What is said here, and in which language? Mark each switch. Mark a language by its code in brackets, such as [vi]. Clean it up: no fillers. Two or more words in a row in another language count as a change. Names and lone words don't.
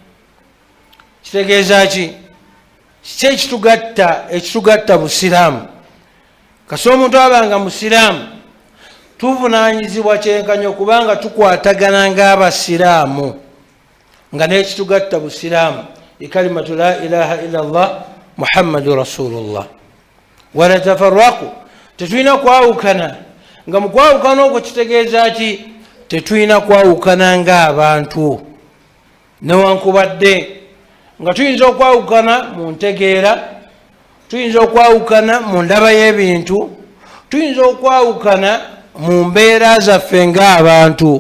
[lg] Kitegeeza ki? Kiki ekitugatta Busiraamu? Kasi omuntu abanga Musiraamu tuvunanyizibwa kyenkanya okubanga tukwatagana ng'Abasiraamu, nga n'ekitugatta Busiraamu ikalimatu [ar] لا إله إلا الله محمد رسول الله. ولا تفرقوا, [lg] tetulina kwawukana. Nga mu kwawukana okwo kitegeeza ki? Tetulina kwawukana ng'abantu, newankubadde nga tuyinza okwawukana mu ntegeera, tuyinza okwawukana mu ndaba y'ebintu, tuyinza okwawukana mu mbeera zaffe ng'abantu.